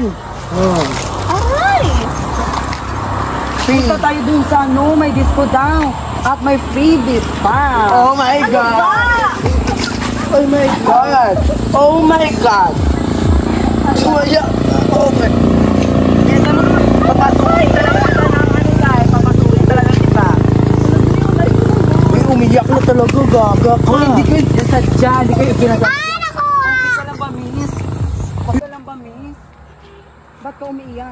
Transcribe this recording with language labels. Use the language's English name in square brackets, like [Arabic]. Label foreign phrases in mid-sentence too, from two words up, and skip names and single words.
[Filipino] Aray! Punta tayo dun sa may disco daw. At may freebies pa. [English] Oh my God! Oh my God! Oh my God! Sumaya! Oh my... [Filipino] Kesa mo naman, papasukin talaga kita ng tayo. Papasukin talaga kita. Uy, umiyak na talaga, gaga ka. Hindi kayo sadya, hindi kayo pinasadya. Okay ka lang ba, miss? Okay ka lang ba, miss? Ba't ka umiiyak?